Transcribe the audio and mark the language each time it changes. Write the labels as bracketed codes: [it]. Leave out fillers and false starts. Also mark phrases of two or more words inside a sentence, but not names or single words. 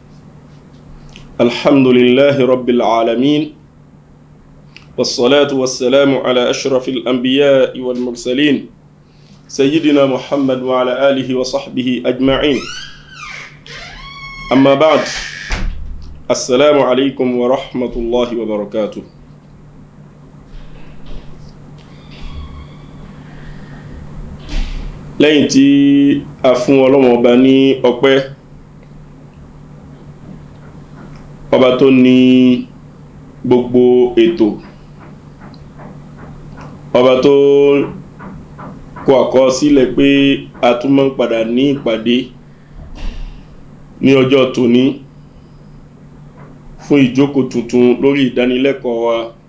[ar] الحمد لله رب العالمين، والصلاة والسلام على أشرف الأنبياء والمرسلين سيدنا محمد وعلى آله وصحبه أجمعين. أما بعد، السلام عليكم ورحمة الله وبركاته. [yo] lẹ́yìn tí a fún Ọlọ́run ọba ní ọpẹ́, ọba tó ní gbogbo ètò, ọba tó kọ àkọsílẹ̀ pé a tún máa ń padà ní ìpàdé ní ọjọ́ tòní fún ìjókòó tuntun lórí ìdánilẹ́kọ̀ọ́ wa.